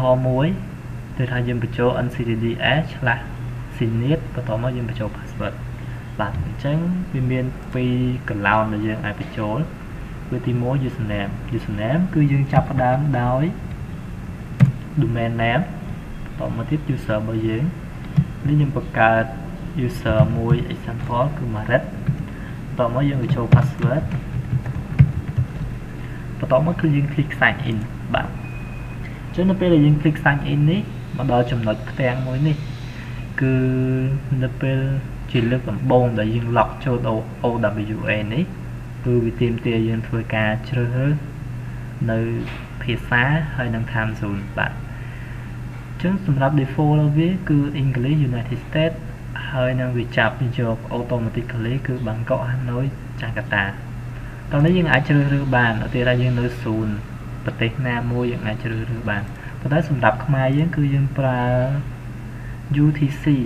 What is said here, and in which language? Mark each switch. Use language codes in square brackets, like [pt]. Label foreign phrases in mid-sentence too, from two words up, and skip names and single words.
[km] រណ៍មួយគឺថាយើងបញ្ចូល ncdd//sinit បន្ទាប់មកយើងបញ្ចូល password បាទអញ្ចឹងវាមាន2 column ដែលយើងអាចបញ្ចូលគឺទី1 username គឺយើងចាប់ផ្ដើមដោយ [en] domain name [km] បន្តមកទៀត user របស់យើងនេះខ្ញុំបង្កើត user មួយ example គឺ Marit បន្តមកយើងបញ្ចូល password បន្តមកគឺយើង [en] click sign in [km] បាទអញ្ចឹងនៅពេលដែលយើង [en] click sign in [km] នេះមកដល់ចំណុចផ្ទាំងមួយនេះគឺនៅពេលជា លើកដំបូងដែលយើង log ចូល OWA នេះគឺវាទាមទារយើងធ្វើការជ្រើសរើសនៅភាសាហើយនឹង [en] time zone [km] បាទអញ្ចឹងសម្រាប់ default របស់វាគឺ [en] English United States [km] ហើយនឹងវាចាប់យក automatically គឺ Bangkok Hanoi Jakarta តោះនេះយើងអាចជ្រើសរើសបានឧទាហរណ៍យើងនៅศูនย์ប្រទេសណាមួយយើងអាចជ្រើសរើសបានប៉ុន្តែសម្រាប់ខ្មែរយើងគឺយើងប្រើ UTC